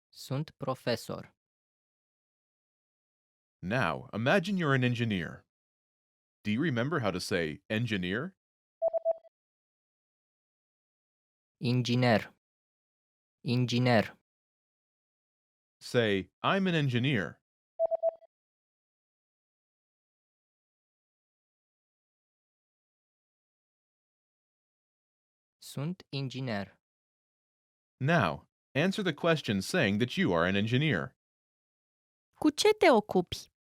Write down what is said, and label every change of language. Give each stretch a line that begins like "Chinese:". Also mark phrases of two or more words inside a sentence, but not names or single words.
Romanian: Sunt profesor.
English: Now, imagine you're an engineer. Do you remember how to say engineer?
Romanian: Inginer. Inginer.
English: Say, I'm an engineer.
Romanian: Sunt inginer.
English: Now, answer the question saying that you are an engineer.
Romanian: Cu ce te ocupi?